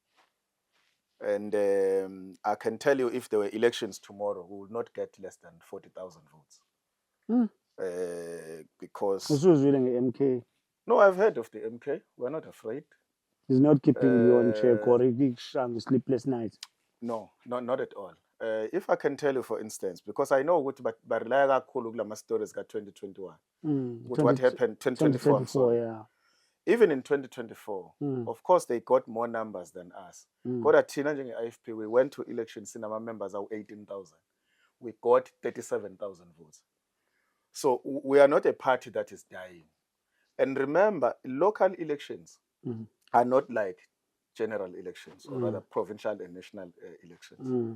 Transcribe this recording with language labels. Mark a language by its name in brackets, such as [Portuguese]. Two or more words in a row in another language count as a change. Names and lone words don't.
[English] And I can tell you, if there were elections tomorrow, we would not get less than 40,000 votes. Because MK. No, I've heard of the MK. We're not afraid. He's not keeping you on check or sleepless nights. No, not at all. If I can tell you, for instance, because I know [Zulu] ukuthi barely kakhulu kulama stories ka 2021. [English] What happened 2024, I'm sorry. Yeah. Even in 2024, of course they got more numbers than us. [Zulu] Kodwa thina njenge-IFP, [English] we went to elections [Zulu] sinama members awu 18,000. [English] We got 37,000 votes. So we are not a party that is dying. And remember, local elections are not like general elections, or rather provincial and national elections.